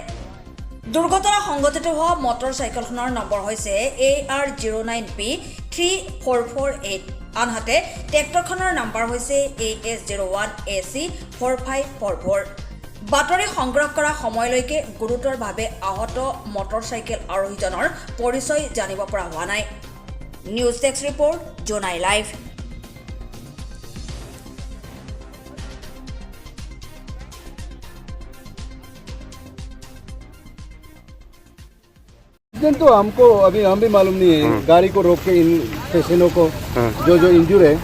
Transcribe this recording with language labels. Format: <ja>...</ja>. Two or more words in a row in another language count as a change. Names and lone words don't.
<as>দুৰ্ঘটনা সংঘটিত হোৱা মটৰ চাইকেলখনৰ নম্বৰ হৈছে AR09P3448, আনহাতে ট্ৰেক্টৰখনৰ নম্বৰ হৈছে AS01AC4544। বাতৰি সংগ্ৰহ কৰা সময়লৈকে গুৰুতৰভাৱে আহত মটৰ চাইকেল আৰোহীজনৰ পৰিচয় জানিব পৰা হোৱা নাই।</as> <en>News desk report,</en> <as>জোনাই লাইভ।</as> <hi>तो हमको अभी हम भी मालूम नहीं है। गाड़ी को रोक के इन पेशेंटों को जो इंजूर है।</hi>